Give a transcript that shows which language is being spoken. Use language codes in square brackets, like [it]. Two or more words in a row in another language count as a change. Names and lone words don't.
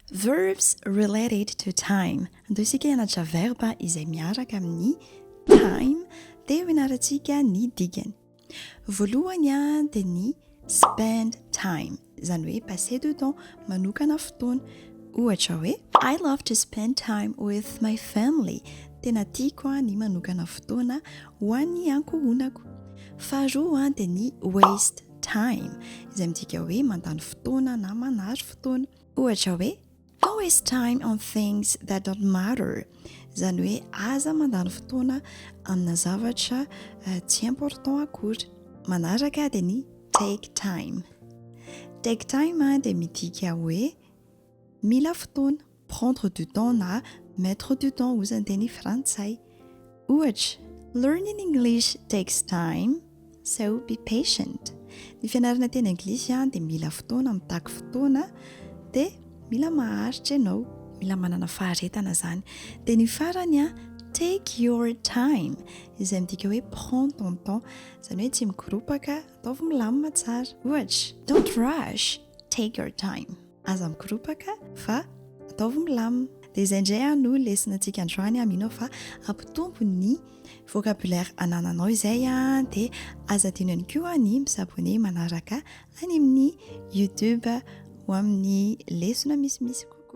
[en] Verbs related to time. [mg] Andao isika hianatra verba izay miaraka amin'ny time dia ho ianarantsika ny digany. Voalohany dia ny [en] spend time. [mg] Izany hoe [fr] passer du temps, [mg] manokana fotoana. Ohatra hoe [en] I love to spend time with my family. [mg] Tena tiako ny manokana fotoana ho an'ny ankohonako. Faharoa dia ny [en] waste time. [mg] Izay midika hoe mandany fotoana na manary fotoana. Ohatra hoe [en] don't waste time on things that don't matter. [mg] Izany hoe aza mandany fotoana amina zavatra tsy important akory. Manaraka dia ny [en] take time. Take time [mg] dia midika hoe mila fotoana, [fr] prendre du temps na mettre du temps [mg] hozy an-teny frantsay. Ohatra, [en] learning English takes time, so be patient. [mg] Ny fianarana teny anglisy dia mila fotoana, mitaky fotoana, dia mila maharitra ianao, mila manana faharetana zany. Dia ny farany [en] take your time, [mg] izay midika hoe [fr] prends ton temps, [mg] izany hoe tsy mikoropaka, ataovy milamina tsara. Ohatra, [en] don't rush, take your time. [mg] Aza mikoropaka fa ataovy milamina. Dia izay indray no lesonantsika androany, mino fa ampitombo ny vocabulaire anananao izay dia aza tianao ihany koa ny misabone manaraka any amin'ny YouTube ho amin'ny lesona misimisy.